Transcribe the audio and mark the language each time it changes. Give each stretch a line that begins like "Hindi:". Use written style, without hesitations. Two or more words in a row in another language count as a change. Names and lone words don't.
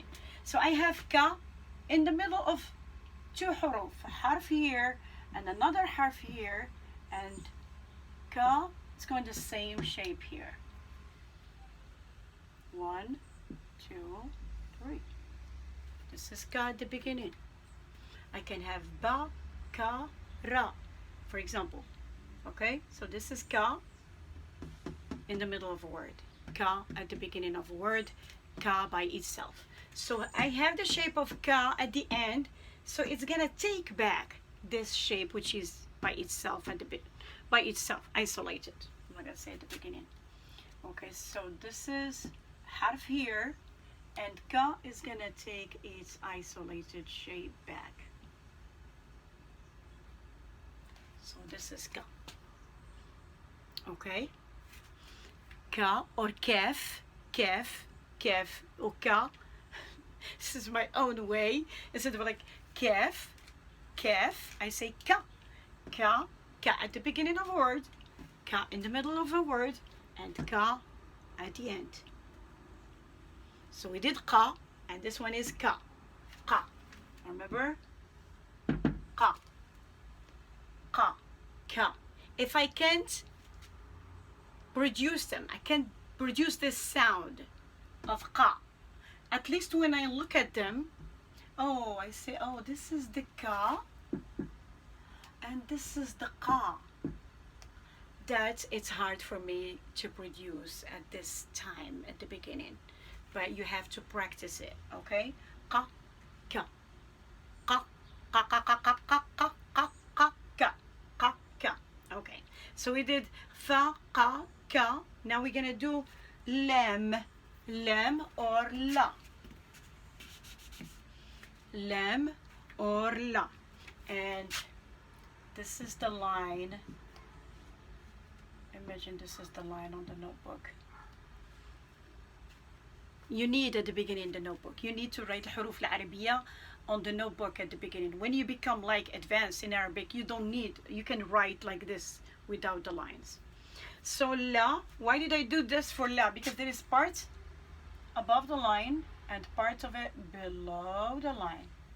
English: So I have ka in the middle of two
Arabic: حروف، حرف
English: here and another harf here, and ka is going the same shape here. 1, 2, 3. This is ka at the beginning. I can have ba, ka, ra, for example. Okay, so this is ka in the middle of a word. Ka at the beginning of a word. Ka by itself. So I have the shape of ka at the end, so it's gonna take back this shape which is by itself at the bit, by itself, isolated. I'm not gonna say at the beginning. Okay, so this is harf here, and ka is gonna take its isolated shape back. So this is ka. Okay. Ka or kef, kef, kef or ka. This is my own way. Instead of like kef, kef, I say ka. Ka, ka at the beginning of a word, ka in the middle of a word, and ka at the end. So we did ka, and this one is ka. Ka. Remember? Ka. Ka. Ka. If I can't produce them, I can't produce this sound of ka. At least when I look at them, oh, I say, oh, this is the ka, and this is the ka. That it's hard for me to produce at this time, at the beginning. But you have to practice it, okay? Ka, ka, ka, ka, ka, ka, ka, ka, ka, ka, ka, ka, ka, ka. Okay, so we did fa, ka, ka. Now we're gonna do lam, lam or la. Lam or la. And this is the line. Imagine this is the line on the notebook. You need at the beginning the notebook. You need to write
Arabic: الحروف العربية
English: on the notebook at the beginning. When you become like advanced in Arabic, you don't need, you can write like this without the lines. So la, why did I do this for la? Because there is part above the line and part of it below the line.